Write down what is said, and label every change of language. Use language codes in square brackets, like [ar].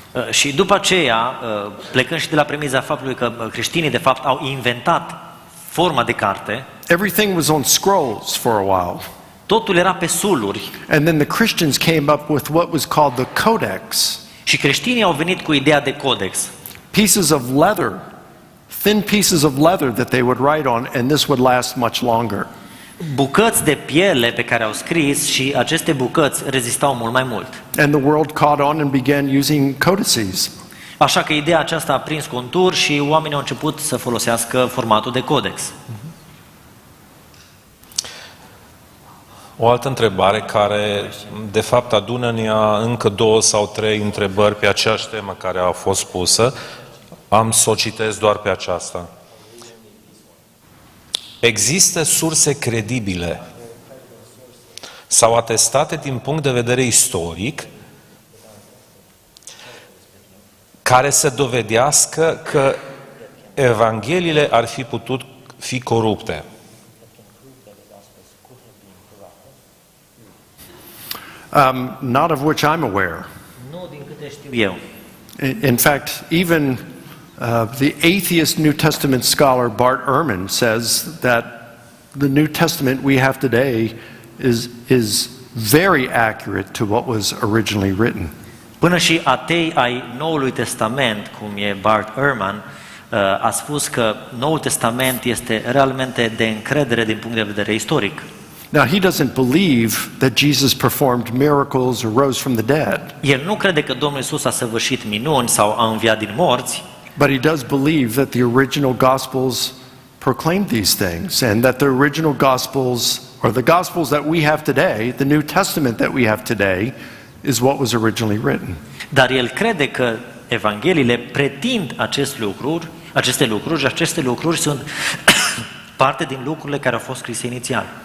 [ro] Și după aceea, plecând și de la premiza faptului că creștinii de fapt au inventat forma de carte, [en] everything was on scrolls for a while. [ro] Totul era pe suluri. [en] And then the Christians came up with what was called the codex. [ro] Și creștinii au venit cu ideea de codex. [en] Pieces of leather, thin pieces of leather that they would write on, and this would last much longer. [ro] Bucăți de piele pe care au scris și aceste bucăți rezistau mult mai mult. [en] And the world caught on and began using codices. [ro] Așa că ideea aceasta a prins contur și oamenii au început să folosească formatul de codex. O altă întrebare care, de fapt, adună în ea încă 2 sau 3 întrebări pe aceeași temă care a fost pusă. Am să o citesc doar pe aceasta. Există surse credibile sau atestate din punct de vedere istoric care să dovedească că evangheliile ar fi putut fi corupte? [en] Not of which I'm aware. [ro] Nu din câte știu eu. [en] In fact, even the atheist New Testament scholar Bart Ehrman says that the New Testament we have today is very accurate to what was originally written. [ro] Până și atei ai Noului Testament, cum e Bart Ehrman, a spus că Noul Testament este realmente de încredere din punct de vedere istoric. [en] Now, he doesn't believe that Jesus performed miracles or rose from the dead. [ro] El nu crede că Domnul Iisus a săvârșit minuni sau a înviat din morți, [en] But he does believe that the original Gospels proclaimed these things, and that the original Gospels, or the Gospels that we have today, the New Testament that we have today, is what was originally written. [ro] dar el crede că Evangheliile pretind aceste lucruri și aceste lucruri sunt parte din lucrurile care au fost scrise inițial.